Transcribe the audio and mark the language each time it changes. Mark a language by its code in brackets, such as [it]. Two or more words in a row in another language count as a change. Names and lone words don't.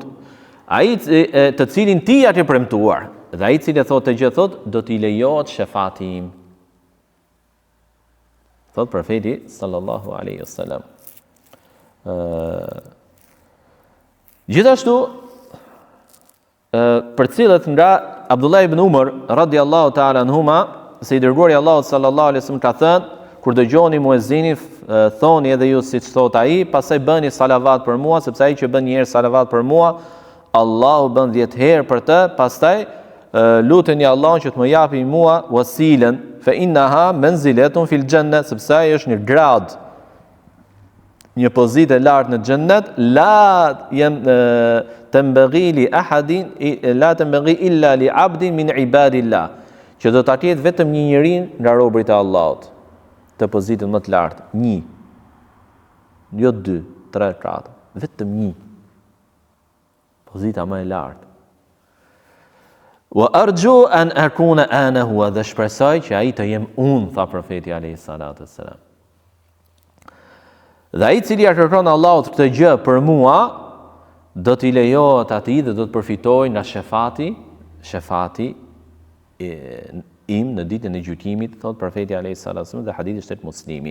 [sq] Ai të cilin ti ja ke premtuar, dhe ai i cili thot të gjë thot, do t'i lejohet shefati im. Thot profeti [ar] صلى الله عليه وسلم. [sq] Gjithashtu për cilët nga Abdullah ibn Umar [ar] رضي الله تعالى عنهما, [sq] se i dërguari Allahu [ar] صلى الله عليه وسلم [sq] ka thënë, kur dëgjoni muezinin, thoni edhe ju siç thot ai, pastaj bëni salavat për mua, sepse ai që bën një herë salavat për mua, Allahu bën 10 herë për të, pastaj luteni Allahun që të më japi mua wasilen, [ar] فإنها منزلة في الجنة, [sq] sepse ai është një grad, një pozitë e lartë në xhennet, [ar] لا تنبغي لأحد لا تنبغي إلا لعبد من عباد الله, [sq] që do ta ketë vetëm një njeri nga robërit e Allahut, të pozitën më të lartë, një, jo 2, 3, 4, vetëm një, pozita më e lartë. [ar] وأرجو أن أكون أنا هو, [sq] dhe shpresoj që ai të jem unë, tha profeti [ar] عليه الصلاة والسلام. [sq] Dhe ai i cili ja kërkon Allahut këtë gjë për mua, do t'i lejohet atij dhe do të përfitojë nga shefati im në ditën e gjykimit, thot profeti [ar] عليه الصلاة والسلام, [sq] dhe hadithi është tek Muslimi.